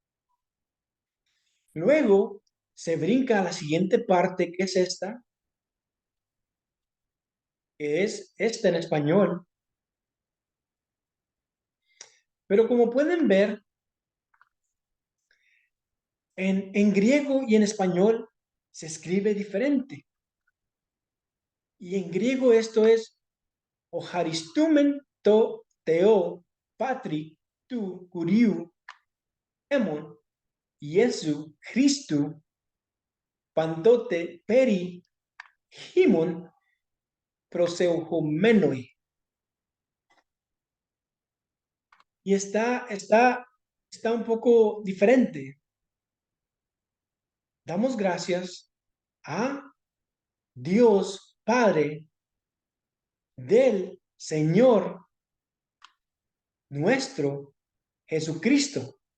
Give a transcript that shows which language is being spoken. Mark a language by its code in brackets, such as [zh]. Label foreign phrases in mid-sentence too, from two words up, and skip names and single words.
[es] Luego se brinca a la siguiente parte, que es esta, que es esta en español. Pero como pueden ver, en griego y en español se escribe diferente. Y en griego esto es [el] οχαριστούμεν το Θεό πατρὶ τοῦ κυρίου ἡμῶν Ἰησοῦ Χριστοῦ πάντοτε περὶ ὑμῶν προσευχόμενοι. [es] Y está un poco diferente. Damos gracias a Dios Padre del Señor nuestro Jesucristo.